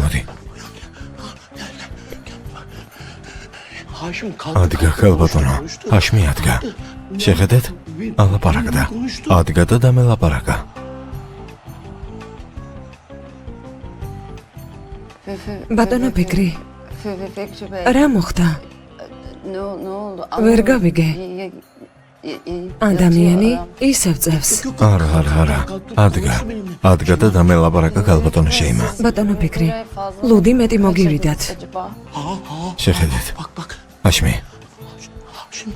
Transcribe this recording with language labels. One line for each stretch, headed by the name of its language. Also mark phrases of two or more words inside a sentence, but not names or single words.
Georgian: ადგა ქალბატონო, აშმი ადგა. შეხედეთ? ალაპარაკდა. ადგა და დამელაპარაკა. ბატონო ფიქრი,
Turkish: Fikri Bey.
Georgian: რა მოხდა?
Turkish: Ne oldu?
Georgian: ვერ გავიგე. ადამიანი ისევ წევს. არა. ადგა და დამელაპარაკა გალბატონო შეიმა. ბატონო ფიქრი, ლუდი მეტი მოგივიდათ.
Turkish: Acaba?
Georgian: შეხედეთ.
Turkish: Bak bak.
Georgian: ჰაშმი,
Turkish: Şunu